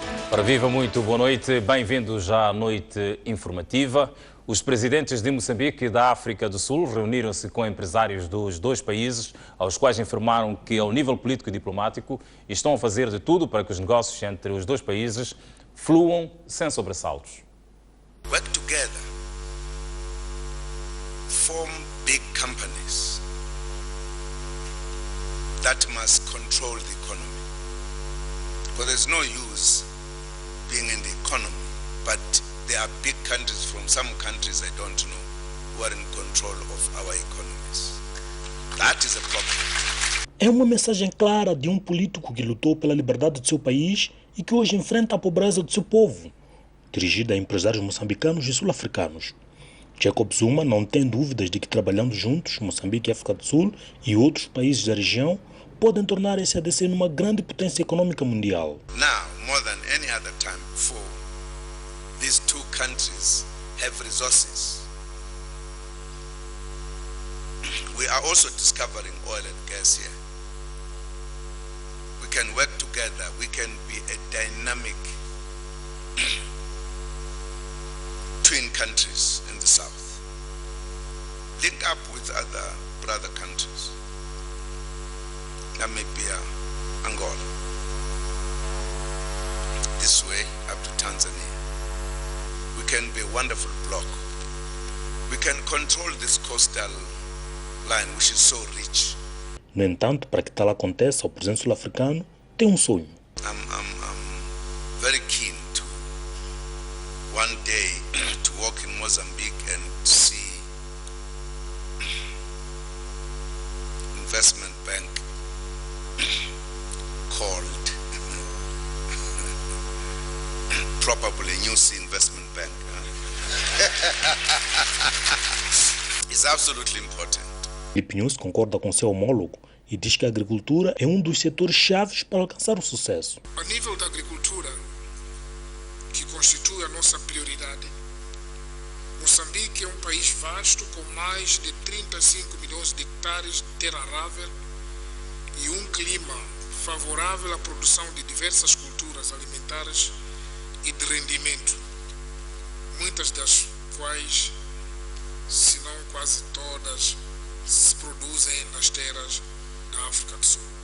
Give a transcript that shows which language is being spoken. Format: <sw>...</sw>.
<pt>Ora, viva, muito boa noite, bem-vindos à noite informativa. Os presidentes de Moçambique e da África do Sul reuniram-se com empresários dos dois países, aos quais informaram que, ao nível político e diplomático, estão a fazer de tudo para que os negócios entre os dois países fluam sem sobressaltos.</pt> <en>Work together, form big companies that must control the economy. Because there's no use being in the economy, but there are big countries from some countries I don't know who are in control of our economies. That is a problem.</en> <pt>É uma mensagem clara de um político que lutou pela liberdade do seu país e que hoje enfrenta a pobreza do seu povo, dirigida a empresários moçambicanos e sul-africanos. Jacob Zuma não tem dúvidas de que, trabalhando juntos, Moçambique e África do Sul e outros países da região podem tornar a SADC numa grande potência econômica mundial.</pt> <en>Now, more than any other time before, these two countries have resources. We are also discovering oil and gas here. We can work together. We can be a dynamic twin countries in the south. Link up with other brother countries. Namibia, Angola. This way up to Tanzania. We can be a wonderful bloc. We can control this coastal line, which is so rich.</en> <pt>No entanto, para que tal aconteça, o presidente sul-africano tem um sonho.</pt> <en>I'm very keen to one day to walk in Mozambique and see investment bank called probably New Sea Investment Bank. It's absolutely important.</en> <pt>Filipe Nunes concorda com seu homólogo e diz que a agricultura é um dos setores chaves para alcançar o sucesso. A nível da agricultura, que constitui a nossa prioridade, Moçambique é um país vasto com mais de 35 milhões de hectares de terra arável e um clima favorável à produção de diversas culturas alimentares e de rendimento, muitas das quais, se não quase todas, se produzem nas terras da África do Sul.</pt>